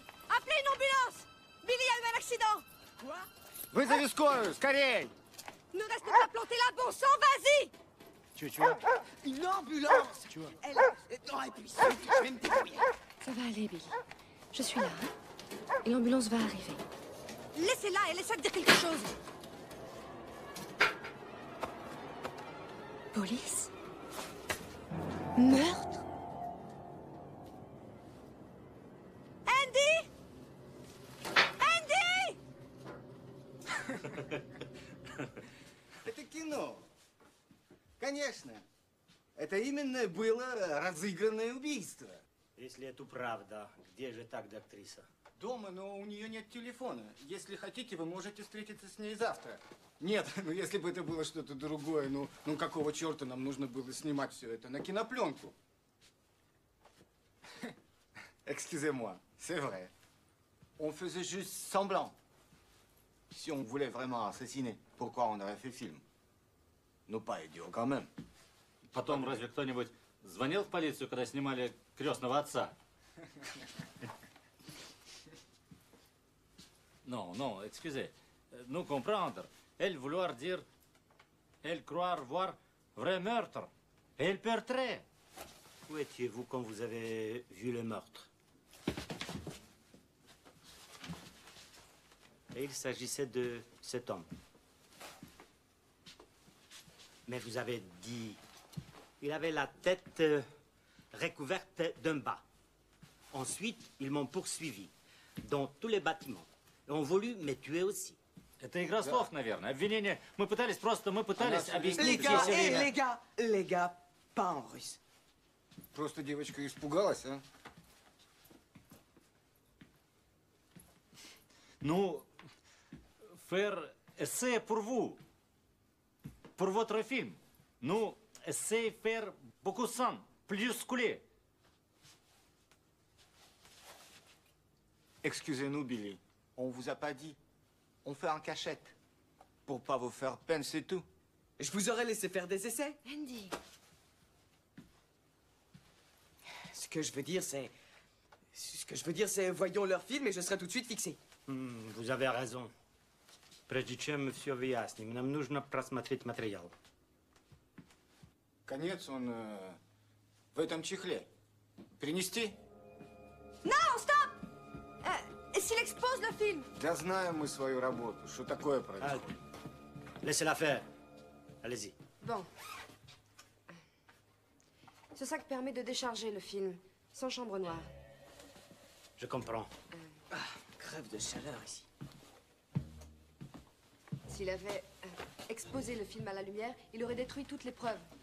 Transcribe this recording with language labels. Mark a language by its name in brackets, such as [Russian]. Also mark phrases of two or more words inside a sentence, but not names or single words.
[French] Appelez une ambulance! Billy a eu un accident! Quoi? [Russian] Вызови скорую, скорей! [French] Ne reste pas planté là, bon sang, vas-y! Tu vois? Une ambulance! Tu vois? Elle... Non, et puis je vais me débrouiller. Ça va aller, Billy. Je suis là, hein? Et l'ambulance va arriver. Laissez-la, elle essaie de dire quelque chose. Police? Meurtre? Andy? Andy? [Russian] Это кино. Конечно. Это именно было разыгранное убийство. Если это правда, где же тогда актриса? Дома, но у нее нет телефона. Если хотите, вы можете встретиться с ней завтра. Нет, ну если бы это было что-то другое, ну какого черта нам нужно было снимать все это на кинопленку? [French] Excusez-moi, c'est vrai. On faisait juste semblant. Si on voulait vraiment assassiner, pourquoi on aurait fait film? Ну, pas idiot quand même. [Russian] Потом разве кто-нибудь звонил в полицию, когда снимали «Крестного отца»? [French] Non, non, excusez. Nous comprendre. Elle vouloir dire, elle croire voir vrai meurtre. Elle perdrait. Où étiez-vous quand vous avez vu le meurtre? Et il s'agissait de cet homme. Mais vous avez dit... Il avait la tête recouverte d'un bas. Ensuite, ils m'ont poursuivi dans tous les bâtiments. Et ont voulu me tuer aussi. [Russian] Это игра слов, наверное. Обвинение. Мы пытались объяснить. [French] Les gars, pas en russe. [Russian] Просто девочка испугалась, а? Ну, [French] faire essai pour vous. Pour votre film. Nous, essayez faire beaucoup de sang. Plus coulé. Excusez-nous, Billy. On vous a pas dit. On fait en cachette. Pour pas vous faire peine, c'est tout. Je vous aurais laissé faire des essais. Andy. Ce que je veux dire, c'est... voyons leur film et je serai tout de suite fixé. Vous avez raison. [Russian] Прежде чем все выясним, нам нужно просмотреть материал. Конец он в этом чехле. Принести? [French] Non, stop! S'il expose le film. [Russian] Да знаем мы свою работу. Что такое происходит? [French] Laissez-la faire. Allez-y. Bon. Ce sac permet de décharger le film, sans chambre noire. Je comprends. Crève de chaleur ici. S'il avait exposé le film à la lumière, il aurait détruit toutes les preuves.